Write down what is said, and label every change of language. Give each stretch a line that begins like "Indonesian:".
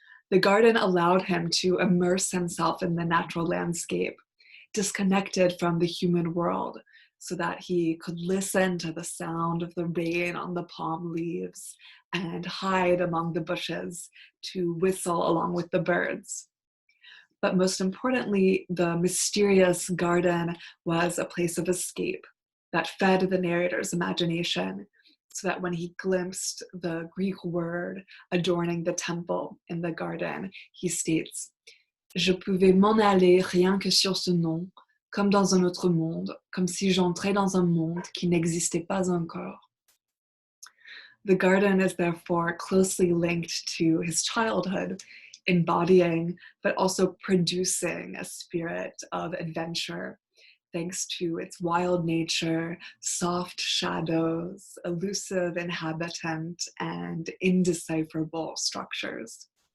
English: The garden allowed him to immerse himself in the natural landscape, disconnected from the human world, so that he could listen to the sound of the rain on the palm leaves and hide among the bushes to whistle along with the birds. But most importantly, the mysterious garden was a place of escape, that fed the narrator's imagination, so that when he glimpsed the Greek word adorning the temple in the garden, he states,
French: Je pouvais m'en aller rien que sur ce nom, comme dans un autre monde, comme si j'entrais dans un monde qui n'existait pas encore.
English: The garden is therefore closely linked to his childhood, embodying but also producing a spirit of adventure, thanks to its wild nature, soft shadows, elusive inhabitant, and indecipherable structures.